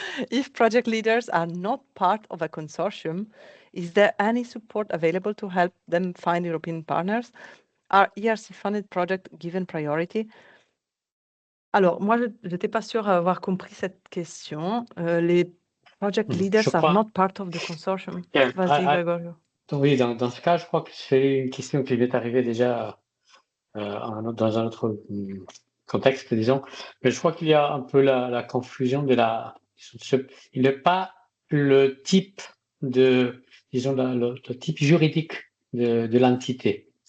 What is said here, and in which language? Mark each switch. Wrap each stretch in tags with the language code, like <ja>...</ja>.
<en>If project leaders are not part of a consortium, is there any support available to help them find European partners? Are ERC-funded projects given priority?</en> <fr>Alors, moi, je n'étais pas sûre d'avoir compris cette question.</fr> <en>Les project leaders are not part of the consortium.</en> <fr>Vas-y, Gregorio. Oui, dans ce cas, je crois que c'est une question qui m'est arrivée déjà dans un autre contexte, disons. Mais je crois qu'il y a un peu la confusion de il n'est pas le type disons, le type juridique de l'entité.</fr>